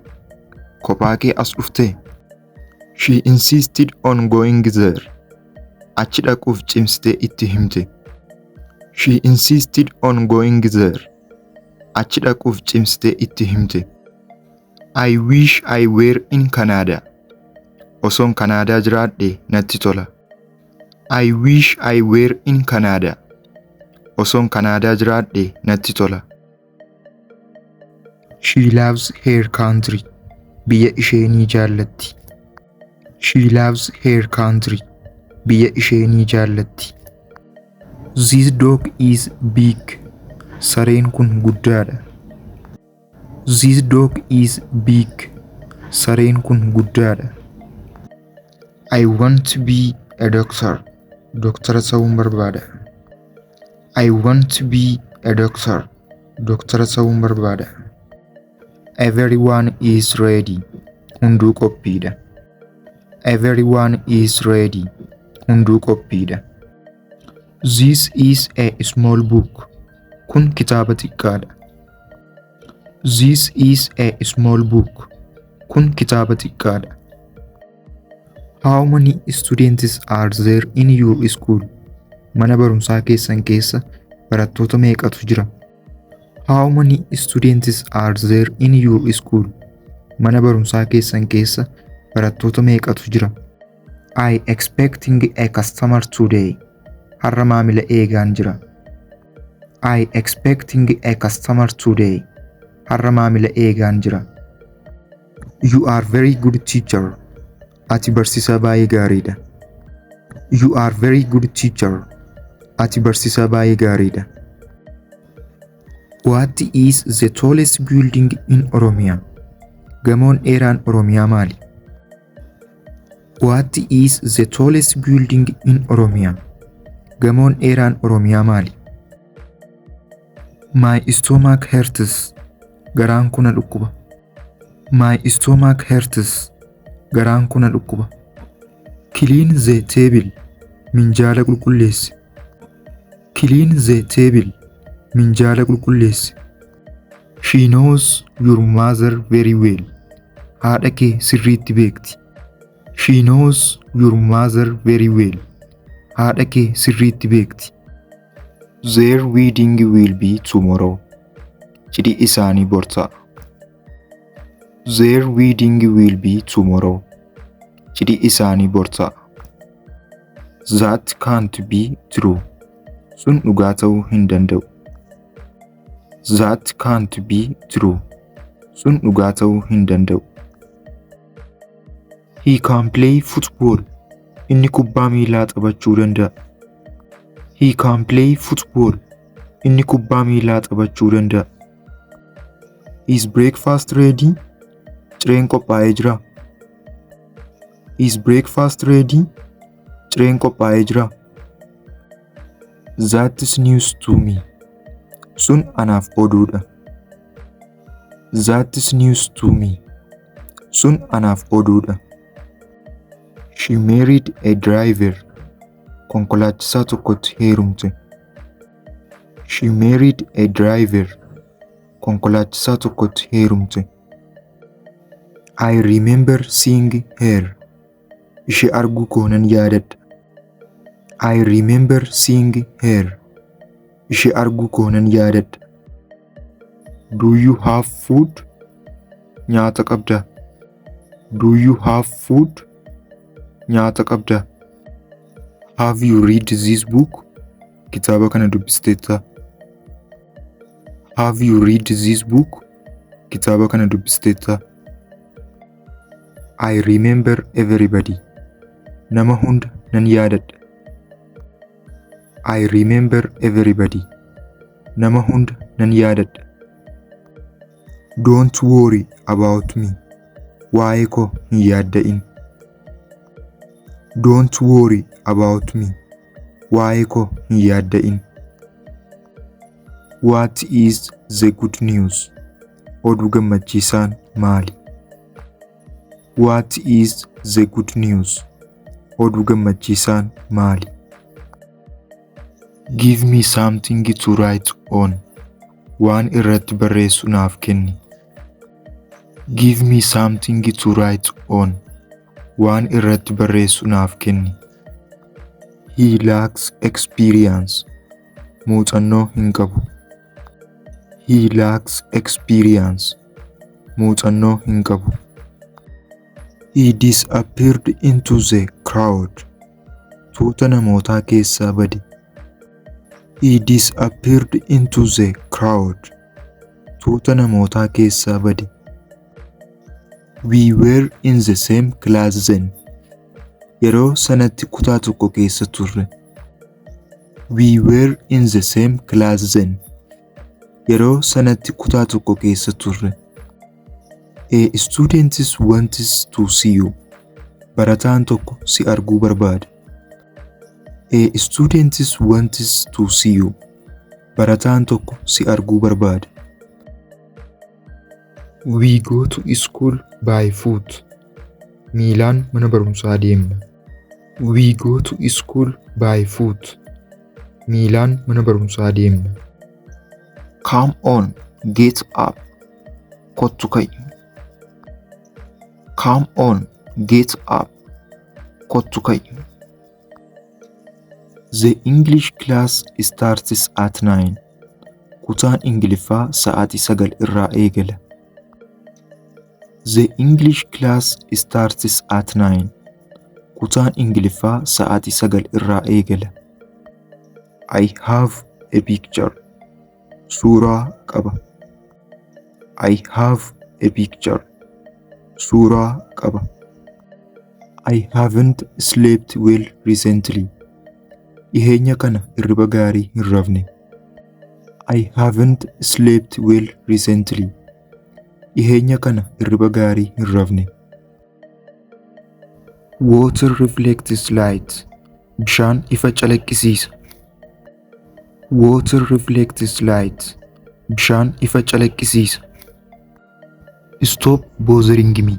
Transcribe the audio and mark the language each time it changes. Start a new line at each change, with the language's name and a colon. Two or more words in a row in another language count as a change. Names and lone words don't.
Oromo: Kophaa kee as dhuftee?
English: She insisted on going there.
Oromo: Achi dhaquuf cimsitee itti himte.
English: She insisted on going there.
Oromo: Achi dhaquuf cimsitee itti himte.
English: I wish I were in Canada.
Oromo: Osoon Kanaadaa jiraadhe natti tola.
English: I wish I were in Canada.
Oromo: Osoon Kanaadaa jiraadhe natti tola.
English: She loves her country.
Oromo: Biyya isheenii jaallatti.
English: She loves her country.
Oromo: Biyya isheenii jaallatti.
English: This dog is big.
Oromo: Sareen kun guddaadha.
English: This dog is big.
Oromo: Sareen kun guddaadha.
English: I want to be a doctor.
Oromo: Doktara ta'uun barbaada.
English: I want to be a doctor.
Oromo: Doktara ta'uun barbaada.
English: Everyone is ready.
Oromo: Hunduu qophiidha.
English: Everyone is ready.
Oromo: Hunduu qophiidha.
English: This is a small book.
Oromo: Kun kitaaba xiqqaadha.
English: This is a small book.
Oromo: Kun kitaaba xiqqaadha.
English: How many students are there in your school?
Oromo: Mana barumsaa keessan keessa barattoota meeqatu jira?
English: How many students are there in your school?
Oromo: Mana barumsaa keessan keessa barattoota meeqatu jira?
English: I expecting a customer today.
Oromo: Har'a maamila eegaan jira.
English: I expecting a customer today.
Oromo: Har'a maamila eegaan jira.
English: You are very good teacher.
Oromo: Ati barsiisaa baay'ee gaariidha.
English: You are very good teacher.
Oromo: Ati barsiisaa baay'ee gaariidha.
English: What is the tallest building in Oromia?
Oromo: Gamoon dheeraan Oromiyaa maali?
English: What is the tallest building in Oromia?
Oromo: Gamoon dheeraan Oromiyaa maali?
English: My stomach hurts.
Oromo: Garaan kun na dhukkuba.
English: My stomach hurts.
Oromo: Garaan kun na dhukkuba.
English: Clean the table.
Oromo: Minjaala qulqulleessi.
English: Clean the table.
Oromo: Minjaala qulqulleessi.
English: She knows your mother very well.
Oromo: Haadha kee sirriitti beekti.
English: She knows your mother very well.
Oromo: Haadha kee sirriitti beekti.
English: Their wedding will be tomorrow.
Oromo: Cidhi isaanii bor ta'a.
English: Their wedding will be tomorrow.
Oromo: Cidhi isaanii bor ta'a.
English: That can't be true.
Oromo: Sun dhugaa ta'uu hin danda'u.
English: That can't be true.
Oromo: Sun dhugaa ta'uu hin danda'u.
English: He can play football.
Oromo: Inni kubbaa miilaa taphachuu danda'a.
English: He can play football.
Oromo: Inni kubbaa miilaa taphachuu danda'a.
English: Is breakfast ready?
Oromo: Cireen qophaa'ee jira.
English: Is breakfast ready?
Oromo: Cireen qophaa'ee jira.
English: That is news to me.
Oromo: Sun anaaf oduudha.
English: That is news to me.
Oromo: Sun anaaf oduudha.
English: She married a driver.
Oromo: Konkolaachisaa tokkotti heerumte.
English: She married a driver.
Oromo: Konkolaachisaa tokkotti heerumte.
English: I remember seeing her.
Oromo: Ishee arguu koo nan yaadadha.
English: I remember seeing her.
Oromo: Ishee arguu koo nan yaadadha.
English: Do you have food?
Oromo: Nyaata qabdaa?
English: Do you have food?
Oromo: Nyaata qabdaa?
English: Have you read this book?
Oromo: Kitaaba kana dubbisteettaa?
English: Have you read this book?
Oromo: Kitaaba kana dubbisteettaa?
English: I remember everybody.
Oromo: Nama hunda nan yaadadha.
English: I remember everybody.
Oromo: Nama hunda nan yaadadha.
English: Don't worry about me.
Oromo: Waa'ee koo hin yaadda'in.
English: Don't worry about me.
Oromo: Waa'ee koo hin yaadda'in.
English: What is the good news?
Oromo: Oduu gammachiisaan maali?
English: What is the good news?
Oromo: Oduu gammachiisaan maali?
English: Give me something to write on.
Oromo: Waan irratti barreessu naaf kenni.
English: Give me something to write on.
Oromo: Waan irratti barreessu naaf kenni.
English: He lacks experience.
Oromo: muuxannoo hin qabu.
English: He lacks experience.
Oromo: Muuxannoo hin qabu.
English: He disappeared into the crowd.
Oromo: Tuuta namootaa keessaa bade.
English: He disappeared into the crowd.
Oromo: Tuuta namootaa keessaa bade.
English: We were in the same class then.
Oromo: Yeroo sanatti kutaa tokko keessa turre.
English: We were in the same class then.
Oromo: Yeroo sanatti kutaa tokko keessa turre.
English: A student wants to see you.
Oromo: Barataan tokko si arguu barbaada.
English: A student wants to see you.
Oromo: Barataan tokko si arguu barbaada.
English: We go to school by foot.
Oromo: Miilaan mana barumsaa deemna.
English: We go to school by foot.
Oromo: Miilaan mana barumsaa deemna.
English: Come on, get up.
Oromo: Kottu ka'i.
English: Come on, get up.
Oromo: Kottu ka'i.
English: The English class starts at 9.
Oromo: Kutaan Ingiliffaa sa'aatii 9 irraa eegala.
English: The English class starts at 9.
Oromo: Kutaan Ingiliffaa sa'aatii 9 irraa eegala.
English: I have a picture.
Oromo: Suuraa qaba.
English: I have a picture.
Oromo: Suuraa qaba.
English: I haven't slept well recently.
Oromo: Dhiheenya kana hirriba gaarii hin rafne.
English: I haven't slept well recently.
Oromo: Dhiheenya kana hirriba gaarii hin rafne.
English: Water reflects light.
Oromo: Bishaan ifa calaqqisiisa.
English: Water reflects light.
Oromo: Bishaan ifa calaqqisiisa.
English: Stop bothering me.